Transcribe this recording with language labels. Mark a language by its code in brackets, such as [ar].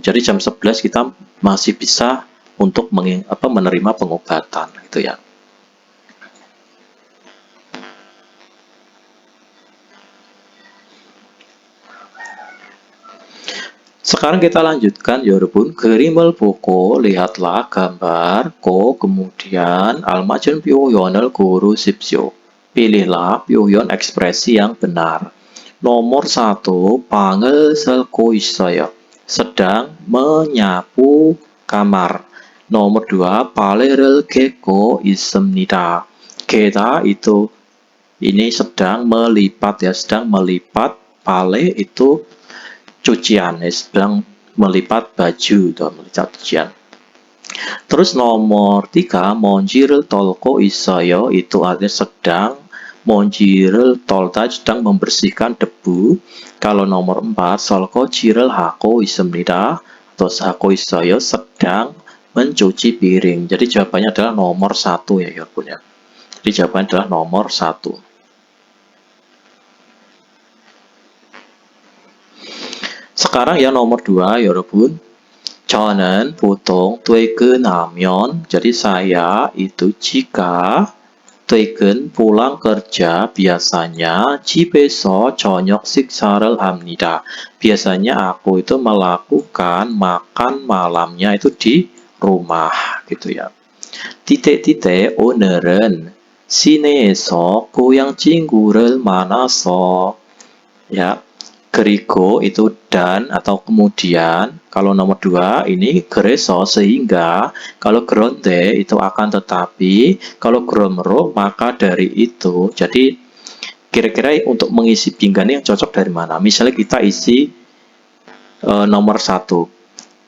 [id] Jadi jam 11 kita masih bisa untuk menerima pengobatan gitu ya. Sekarang kita lanjutkan [ko] 여러분. 그림을 보고 [id] lihatlah gambar ko, kemudian [ko] 알맞은 표현을 고르십시오. [id] Pilihlah 표현 ekspresi yang benar. [ko] Nomor 1, 방을 닦고 있어요. [id] Sedang menyapu kamar. [ko] Nomor 2, 빨래를 개고 있습니다. [id] 개다 itu ini sedang melipat ya, sedang melipat. Pale itu cucian ya, sedang melipat baju atau melipat cucian. [ko] Terus nomor 3, 먼지를 털고 있어요. [id] Itu artinya sedang [ko] 먼지를 털다, [id] sedang membersihkan debu. [ko] Kalau nomor 4, 설거지를 하고 있습니다. [id] Atau [ko] 하고 있어요, [id] sedang mencuci piring. Jadi jawabannya adalah nomor 1 ya [ko] 여러분 [id] ya. Jadi jawabannya adalah nomor 1. Sekarang ya nomor 2 [ko] 여러분. 저는 보통 퇴근하면, [id] jadi saya itu jika [ko] 퇴근 [id] pulang kerja biasanya [ko] 집에서 저녁 식사를 합니다. [id] Biasanya aku itu melakukan makan malamnya itu di rumah gitu ya. titik-titik [ko] 오늘은 시내에서 고향 친구를 만나서 ya. 그리고 [id] itu dan atau kemudian. Kalau nomor 2 ini [ko] 그래서 [id] sehingga. Kalau [ko] 그런데 [id] itu akan tetapi. Kalau [ko] 그러므로 [id] maka dari itu. Jadi kira-kira untuk mengisi pinggan yang cocok dari mana? Misalnya kita isi nomor 1.